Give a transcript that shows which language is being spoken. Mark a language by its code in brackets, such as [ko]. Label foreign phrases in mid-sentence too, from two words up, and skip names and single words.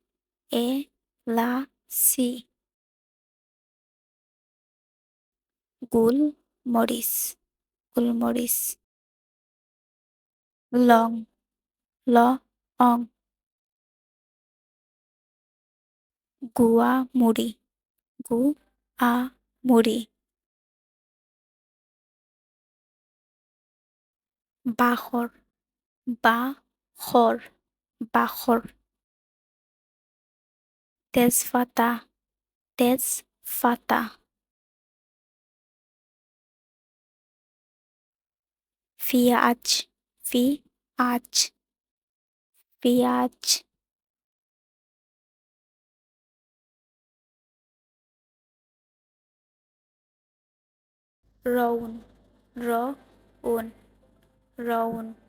[as] এলাচি গোলমরিচ গোলমরিচ লং লং গুয়া মুড়ি গুয়া মুড়ি বাখৰ বাখৰ বাখৰ তেজপাতা তেজপাতা পিঁয়াজ পিঁয়াজ পিঁয়াজ ৰউন ৰউন ৰউন